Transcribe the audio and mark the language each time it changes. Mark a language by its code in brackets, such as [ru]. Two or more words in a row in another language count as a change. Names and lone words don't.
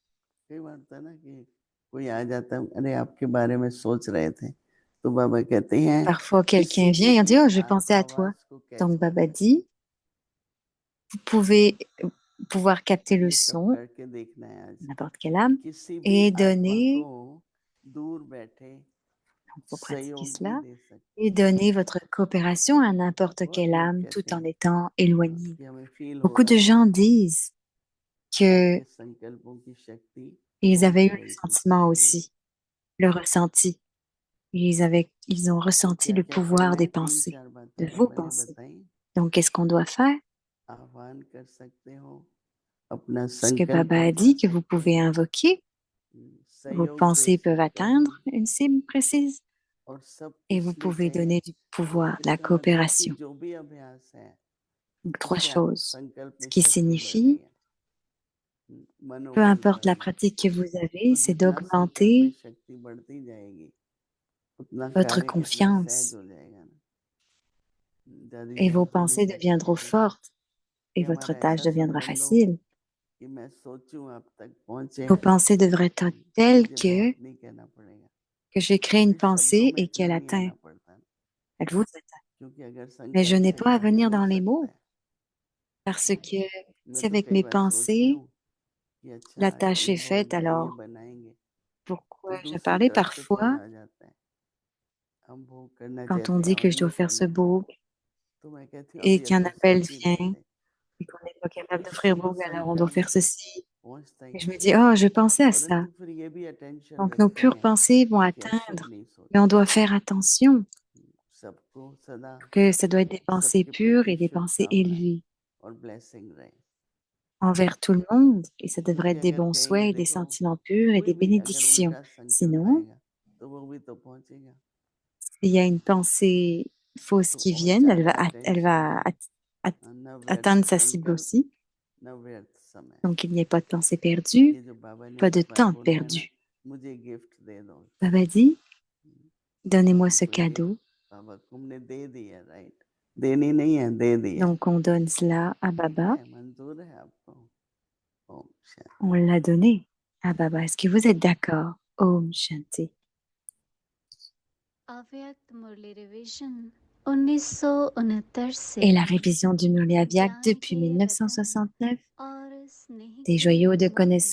[fr] Parfois, quelqu'un vient et on dit, oh, je pensais à toi. Donc, Baba dit, vous pouvez pouvoir capter le son, n'importe quelle âme, et donner Donc, vous pratiquez [hi] सहयोग भी [fr] cela [hi] दे सकते [fr] et donnez votre coopération à n'importe [hi] बहुत [fr] quelle [hi] लोग [fr] âme [hi] कहते [fr] tout en [hi] हैं [fr] étant éloigné. [hi] कि हमें फील हो [fr] Beaucoup de [hi] रहा है [fr] gens disent que [hi] आपके संकल्पों की शक्ति [fr] ils [hi] बहुत [fr] avaient eu le [hi] रहेगी [fr] sentiment aussi, le ressenti. Ils ont [hi] तो [fr] ressenti [hi] क्या [fr] le [hi] क्या [fr] pouvoir [hi] करना [fr] des [hi] है तीन [fr] pensées, [hi] चार [fr] de [hi] बातें जो [fr] vos [hi] मैंने [fr] pensées. [hi] बताई [fr] Donc, qu'est-ce qu'on doit faire? [hi] आह्वान कर सकते हो अपना [fr] Ce que [hi] संकल्प [fr] Baba a [hi] बढ़ा [fr] dit que vous [hi] सकते [fr] pouvez [hi] हो [fr] invoquer, vos [hi] सहयोग दे [fr] pensées peuvent [hi] सकते हो [fr] atteindre une cible précise [hi] और सब [fr] et vous [hi] किस लिए [fr] pouvez [hi] चाहिए [fr] donner du pouvoir, de la [hi] इसका मतलब कि [fr] coopération. [hi] जो भी अभ्यास है [fr] Donc, trois [hi] उससे [fr] choses. [hi] संकल्प [fr] Ce [hi] में [fr] qui [hi] शक्ति बढ़ रही [fr] signifie, [hi] है [fr] peu [hi] मनोबल [fr] importe [hi] बढ़ [fr] la [hi] रहा है [fr] pratique que vous avez, [hi] और [fr] c'est [hi] जितना संकल्प में [fr] d'augmenter [hi] शक्ति बढ़ती जाएगी उतना [fr] votre [hi] कार्य कितना सहज [fr] confiance [hi] हो जाएगा ना दादी [fr] et [hi] जी [fr] vos [hi] हमको [fr] pensées [hi] हमेशा [fr] deviendront [hi] कहती थी [fr] fortes [hi] कि [fr] et votre [hi] हमारा [fr] tâche [hi] ऐसा [fr] deviendra [hi] संकल्प लो [fr] facile. [hi] कि मैं सोचूं आप तक पहुंचे [fr] Vos pensées devraient être telles [hi] मुझे बहुत नहीं कहना पड़ेगा [fr] que j'ai créé une [hi] क्योंकि शब्दों [fr] pensée [hi] में [fr] et [hi] इतना [fr] qu'elle [hi] नहीं [fr] atteint, [hi] आना पड़ता [fr] elle vous atteint. [hi] क्योंकि अगर [fr] Mais je [hi] संकल्प [fr] n'ai [hi] से [fr] pas à [hi] कार्य [fr] venir [hi] हो [fr] dans les [hi] सकता [fr] mots [hi] है [fr] parce que [hi] मैं [fr] si [hi] तो [fr] avec [hi] कई [fr] mes [hi] बार सोचती [fr] pensées, [hi] हूँ कि अच्छा [fr] la [hi] आज [fr] tâche [hi] ये [fr] est [hi] बोल [fr] faite, [hi] रहे हैं ये [fr] alors [hi] बनाएंगे तो [fr] pourquoi je [hi] दूसरी [fr] parlais [hi] तरफ से फोन [fr] parfois [hi] आ जाता है हम वो करना [fr] quand on [hi] चाहते हैं [fr] dit [hi] और [fr] que je [hi] ये [fr] dois faire ce [hi] करना है [fr] beau [hi] तो मैं कहती हूँ [fr] et [hi] अभी [fr] qu'un [hi] तो [fr] appel [hi] सोच ही रहे [fr] vient [hi] थे [fr] et qu'on n'est pas [hi] तो [fr] capable d'offrir [hi] उसी [fr] beau, alors on doit [hi] संकल्प [fr] faire [hi] में [fr] ceci. [hi] पहुंचता ही [fr] Et je me [hi] नहीं [fr] dis, oh, je pensais à ça. [hi] परंतु फिर ये भी अटेंशन [fr] Donc nos [hi] रखते [fr] pures [hi] हैं [fr] pensées vont [hi] कि अशुभ [fr] atteindre, [hi] नहीं [fr] mais on [hi] सोचना [fr] doit faire attention [hi] सबको सदा [fr] que ça doit être des pensées [hi] सबके [fr] pures [hi] प्रति [fr] et des pensées [hi] शुभकामनाएं [fr] élevées [hi] और ब्लेसिंग रहे [fr] envers tout le monde. Et ça devrait [hi] क्योंकि [fr] être des [hi] अगर [fr] bons [hi] कहेंगे [fr] souhaits et des [hi] देखो [fr] sentiments purs et [hi] कोई [fr] des [hi] भी अगर [fr] bénédictions. [hi] उल्टा संकल्प [fr] Sinon, [hi] आएगा तो वो भी तो पहुंचेगा [fr] s'il y a une pensée fausse [hi] तो [fr] qui [hi] और [fr] vienne, [hi] ज्यादा [fr] elle [hi] अटेंशन [fr] va [hi] दे [fr] at- [hi] न व्यर्थ [fr] atteindre sa cible [hi] संकल्प [fr] aussi. [hi] न व्यर्थ समय [fr] Donc, il n'y ait pas de pensée perdue, [hi] ये जो बाबा ने [fr] pas [hi] इस [fr] de [hi] बार [fr] temps [hi] बोला है ना [fr] perdu. [hi] मुझे गिफ्ट दे दो [fr] Baba dit, donnez-moi [hi] बाबा [fr] ce [hi] को ये [fr] cadeau. [hi] बाबा को हमने दे दिया राइट देनी नहीं है दे दिया [fr] Donc, on donne cela à [hi] ठीक [fr] Baba. [hi] है मंजूर है आपको ओम शांति [fr] On l'a donné à Baba. Est-ce que vous êtes d'accord? [hi] ओम शांति. अव्यक्त मुरली रिवीजन 1969 से [fr] Et la révision du Murli Avyak [hi] ज्ञान [fr] depuis [hi] के रतन [fr] 1969, [hi] और स्नेह [fr] des [hi] के [fr] joyaux de [hi] मोती